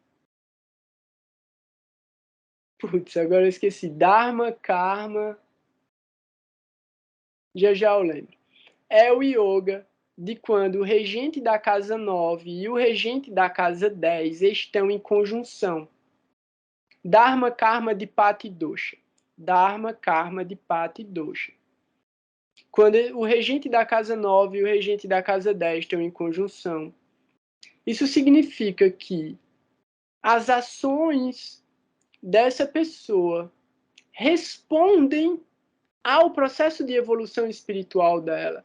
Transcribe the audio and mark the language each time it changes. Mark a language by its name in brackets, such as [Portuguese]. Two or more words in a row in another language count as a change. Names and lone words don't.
[Portuguese] Putz, agora eu esqueci. [Sanskrit] Dharma, Karma... [Portuguese] Já eu lembro. É o yoga de quando o regente da casa 9 e o regente da casa 10 estão em conjunção. [Sanskrit] Dharma, Karma de Pati Dosha. Dharma, Karma de Pati Dosha. [Portuguese] Quando o regente da casa 9 e o regente da casa 10 estão em conjunção, isso significa que as ações dessa pessoa respondem ao processo de evolução espiritual dela.